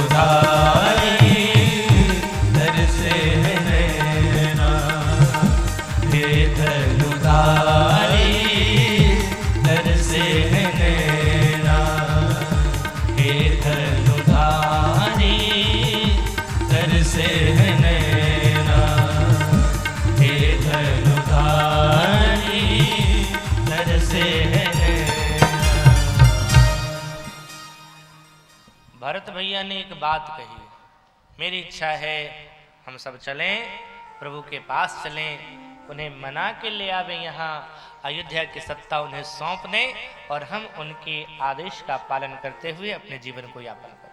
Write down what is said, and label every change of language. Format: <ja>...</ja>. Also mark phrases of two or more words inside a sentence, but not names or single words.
<hi>धनुधारी कर से है नैना, धनुधारी तरसे है नैना, हे धनुधारी तरसे है नैना, हे धनुधारी तरसे है नैना। भरत भैया ने एक बात कही, मेरी इच्छा है हम सब चलें, प्रभु के पास चलें, उन्हें मना के ले आवे, यहाँ अयोध्या की सत्ता उन्हें सौंप दें और हम उनके आदेश का पालन करते हुए अपने जीवन को यापन करें।</hi>